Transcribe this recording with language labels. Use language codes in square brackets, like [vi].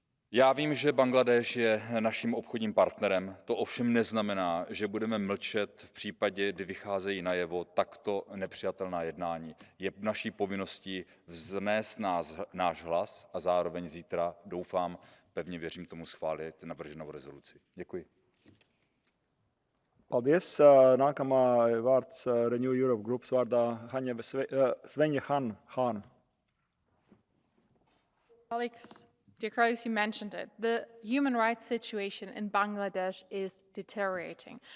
[cs] Já vím, že Bangladéš je naším obchodním partnerem, to ovšem neznamená, že budeme mlčet v případě, kdy vycházejí najevo takto nepřijatelná jednání. Je naší povinností vznést náš hlas a zároveň zítra, doufám, pevně věřím tomu, schválit navrženou rezoluci. Děkuji. [lv] Paldies. Nākamā vārds Renew Europe grupas vārdā Svenja Hāna. [en] Dear colleagues, you mentioned it. The human rights situation in Bangladesh is deteriorating.